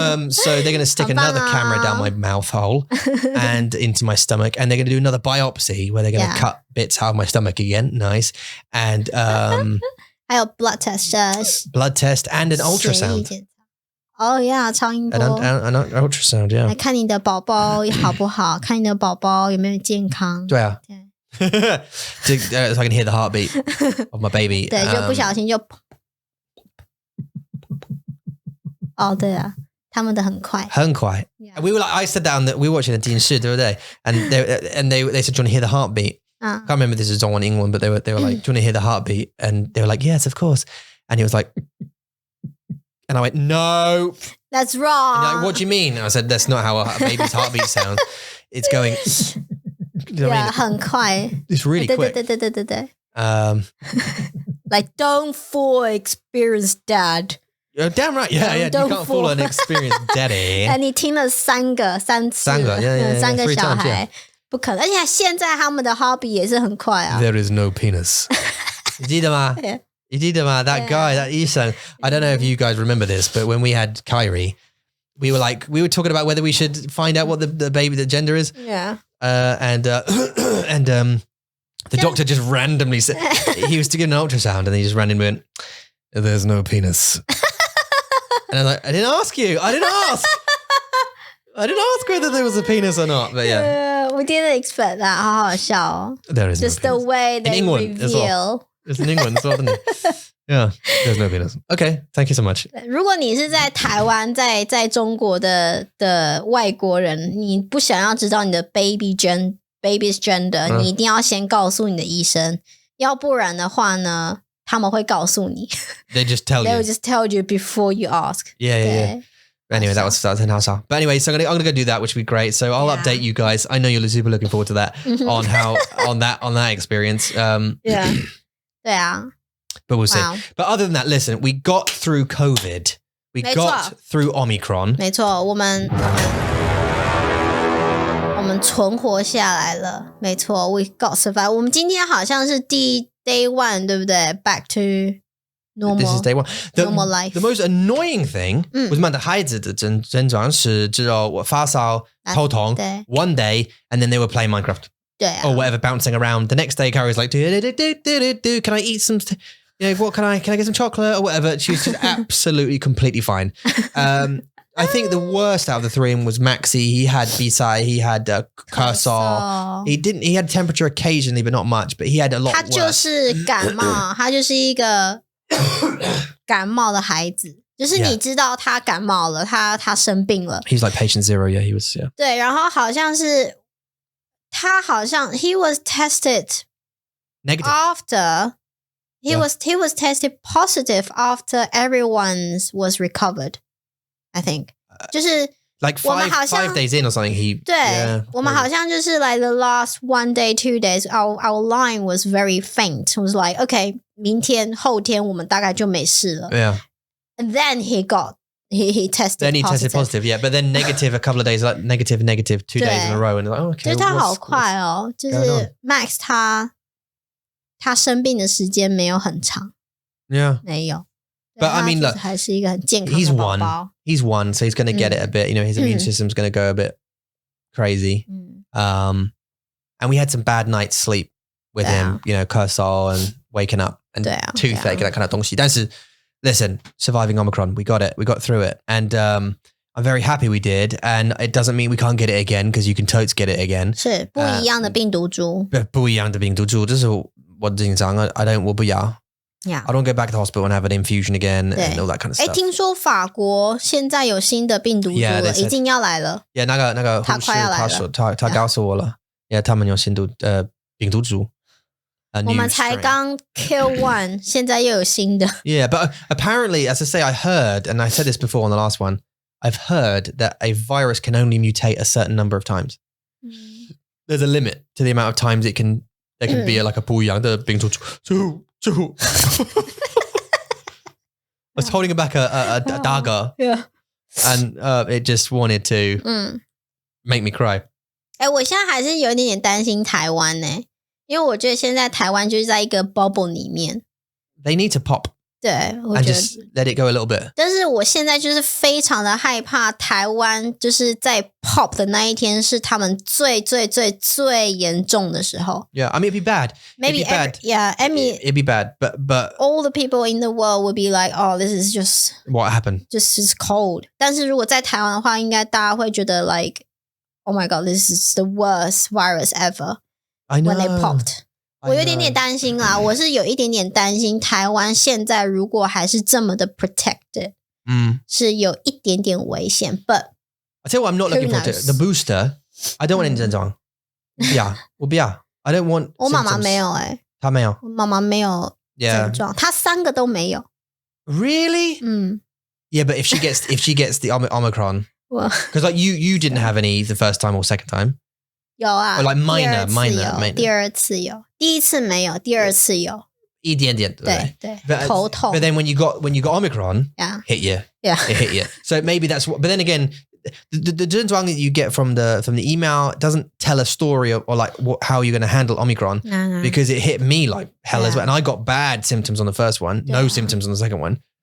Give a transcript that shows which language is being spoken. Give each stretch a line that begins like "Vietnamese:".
English: So they're going to stick another camera down my mouth hole and into my stomach, and they're going to do another biopsy where they're going to cut bits out of my stomach again. Nice. And
Chinese: 还有
English: blood test and an ultrasound. Oh yeah, 超音波 an ultrasound, yeah.
Chinese: 来看你的宝宝好不好，看你的宝宝有没有健康。对啊。
English: So I can hear the heartbeat of my baby.
Chinese: 对，就不小心就哦，对啊，他们的很快。很快。
English: Yeah. We were like, I said that we were watching the 电视 the other day, and they said, do you want to hear the heartbeat? I can't remember this is on England, but they were like, do you want to hear the heartbeat? And they were like, yes, of course. And he was like, and I went, no. That's wrong. And you're like, what do you mean? And I said, that's not how a baby's heartbeat sounds. It's going. You know what I mean?
Chinese: 很快。
English: It's really quick.
Chinese: 对。
English: Like, don't fool experienced dad. You're damn right. Yeah. You can't fool an experienced daddy.
Chinese: 你听了3次，3个小孩，不可能。而且现在他们的 hobby 也是很快啊。
English: There is no penis.
Chinese: 你记得吗？
English: You did that guy, that Isan. I don't know if you guys remember this, but when we had Kyrie, we were talking about whether we should find out what the baby, the gender is. Yeah. And the doctor just randomly said, he was to give an ultrasound and he just randomly went, there's no penis. And I was like, I didn't ask you. I didn't ask whether there was a penis or not, but yeah. We didn't expect that.
Chinese: 好好笑哦。
English: There is just no penis. The way they reveal. It's in England as well, isn't it? Yeah, there's no penis. Okay, thank you so much.
Chinese: 如果你是在台湾，在中国的外国人，你不想要知道你的
English: baby's gender，
Chinese: 你一定要先告诉你的医生，要不然的话呢，他们会告诉你。
English: They just tell you. They will just tell you before you ask. Yeah. Anyway, that was in house. But anyway, so I'm gonna go do that, which would be great. So I'll update you guys. I know you're super looking forward to that on that experience. Yeah.
Chinese: 对啊。
English: But we'll see. But other than that, listen, we got through COVID. We got through Omicron.
Chinese: 没错，我们存活下来了。没错 ，
English: we got survive。
Chinese: 我们今天好像是第 day 1，对不对 ？
English: Back to This is day one. Normal life. The most annoying thing was
Chinese: 孩子的症状是只有发烧、头痛
English: one day, and then they were playing Minecraft. Or whatever, bouncing around. The next day, Carrie's like, can I eat some... what can I get some chocolate or whatever? She was just absolutely, completely fine. I think the worst out of the three was Maxi. He had Bisai, he had Cursor. He had temperature occasionally, but not much. But he had a lot worse.
Chinese: 他就是感冒，他就是一个感冒的孩子。就是你知道他感冒了，他生病了。
English: He was like patient zero, yeah, he was, yeah.
Chinese: 对，然后好像是他好像
English: he was tested negative after he was tested positive after everyone's was recovered. I think
Chinese: 就是
English: like 5 days in or something.
Chinese: 对，我们好像就是
English: like the last 1 day, 2 days, our line was very faint. It was like, okay,
Chinese: 明天后天我们大概就没事了。
English: Yeah. And then he tested Then he positive. tested positive, yeah. But then negative a couple of days, like negative, 2 days in a row. And like, oh, okay.
Chinese: 就是他好快哦，
English: 就是 Max
Chinese: 他生病的时间没有很长。
English: Yeah.
Chinese: 没有。
English: But I mean, look,
Chinese: 还是一个很健康的宝宝。
English: He's one, so he's going to get it a bit. You know, his immune system's going to go a bit crazy. And we had some bad nights sleep with him. You know, cursor and waking up and toothache and that kind of 东西。
Chinese: 但是
English: listen, surviving Omicron, we got it. We got through it. And I'm very happy we did. And it doesn't mean we can't get it again because you can totes get it again.
Chinese: 是不一样的病毒株。不一样的病毒株，这是我紧张，我不要。
English: Yeah. I don't go back to the hospital and have an infusion again and all that kind of stuff.
Chinese: 听说法国现在有新的病毒株了，已经要来了。
English: Yeah,
Chinese: 那个护士他告诉我了。Yeah, 他们有新的病毒株。我们才刚
English: kill one,
Chinese: 现在又有新的。
English: Yeah, but apparently, as I say, I heard, and I said this before on the last one, I've heard that a virus can only mutate a certain number of times. There's a limit to the amount of times there can be like a
Chinese: 不一样的病毒株。
English: I was holding back a dagger, and it just wanted to make me cry.
Chinese: 我现在还是有一点点担心台湾呢，因为我觉得现在台湾就是在一个 bubble 里面。
English: They need to pop.
Chinese: 对，我
English: and just let it go a little bit. 但是我现在就是非常的害怕台湾就是在 pop 的那一天是他们最严重的时候。 Yeah, I mean it'd be bad. Maybe it'd be bad. Yeah, I mean it'd be bad, but all the people in the world would be like, oh, this is just what happened. Just cold.
Chinese: 但是如果在台湾的话，应该大家会觉得
English: like, oh my god, this is the worst virus ever. I know. When they popped.
Chinese: 我有点点担心啦，我是有一点点担心台湾现在如果还是这么的 protected， 是有一点点危险。
English: But I tell you what, I'm not looking forward to the booster. I don't want 症状。
Chinese: 我不要。
English: I don't want.
Chinese: 我妈妈没有她没有。我妈妈没有症状，她3个都没有。
English: Really? Yeah, but if she gets the Omicron, because like you didn't have any the first time or second time.
Chinese: 有啊
English: or like minor.
Chinese: 第二次有，第一次没有，第二次有。一点点，对，头痛。
English: But then when you got Omicron, hit you. Yeah. It hit you. So maybe that's what. But then again, the 症状 that you get from the email doesn't tell a story or like how you're going to handle Omicron because it hit me like hell as well. And I got bad symptoms on the first one, no symptoms on the second one.